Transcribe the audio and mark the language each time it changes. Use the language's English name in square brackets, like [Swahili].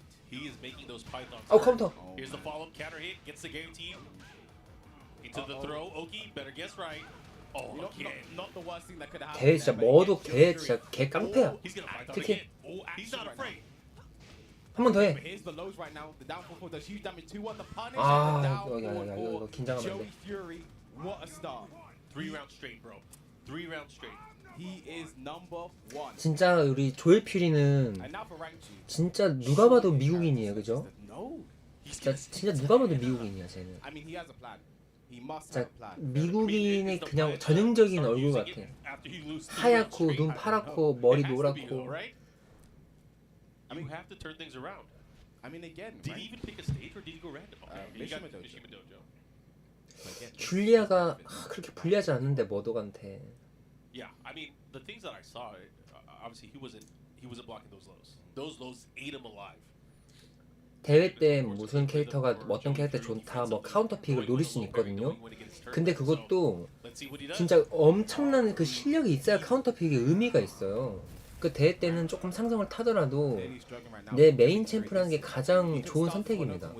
[English] He is making those pythons. [Korean] 카운터. [English] Here's the follow-up counter hit. Gets the guarantee. Into the throw. Oki, better guess right. Oh, not the worst thing that could happen. [Korean] 대 진짜 머독 대 진짜 개 깡패야. [English] He's gonna fight [Korean] 특히 [English] again. He's not afraid. [Korean] 한 번 더 해. [English] Here's the lows right now. The downfall for does huge damage. 2-1 the punish. 아, and the 야, downfall [Korean] 이거 긴장하면 안 [English] Joey [Korean] 돼. [English] Fury, what a start. 3 rounds straight, bro. 3 rounds straight. He is number 1. [Korean] 진짜 우리 조엘 퓨리는 [English] And now for rank G. [Korean] 진짜 누가 봐도 미국인이에요, 그죠? [English] No. [Korean] 진짜 누가 봐도 미국인이야, 쟤는. [English] I mean, he has a plan. He must [Korean] 진짜 [English] have a plan. [Korean] 미국인의 그냥 전형적인 얼굴 같아. 하얗고 눈 파랗고 머리 노랗고. [English] You have to turn things around. I mean, again, Did he even pick a stage or did he go random? Okay, he got Mishima Dojo. Mishima Dojo. [Korean] 줄리아가 그렇게 불리하지 않는데 머독한테. [English] Yeah, I mean the things that I saw, obviously he wasn't blocking those lows. Those lows ate him alive. [Korean] 대회 때 무슨 캐릭터가 어떤 캐릭터 좋다 뭐 카운터픽을 노릴 수는 있거든요. 근데 그것도 진짜 엄청난 그 실력이 있어야 카운터픽에 의미가 있어요. 그 대회 때는 조금 상성을 타더라도 내 메인 챔프라는 게 가장 좋은 선택입니다.